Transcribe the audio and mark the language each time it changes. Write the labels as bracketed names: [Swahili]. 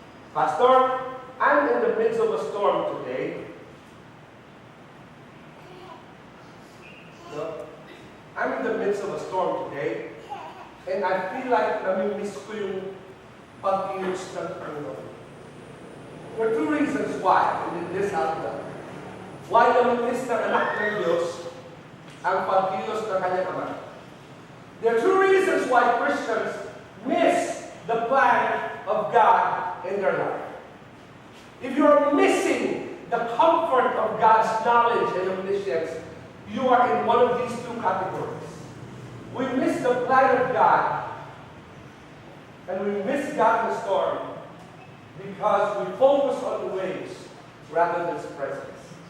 [English] Pastor, I'm in the midst of a storm today. No? I'm in the midst of a storm today, and I feel like [Filipino] nami-miss ko yung pag-ius ng Panginoon. [English] There are two reasons why in this outcome. [Filipino] Why nami-miss ng anak ng Diyos ang pag-ius ng kanyang ama. [English] There are two reasons why Christians miss the plan of God in their life. If you are missing the comfort of God's knowledge and omniscience, you are in one of these two categories. We miss the plan of God, and we miss God in the storm because we focus on the waves rather than His presence.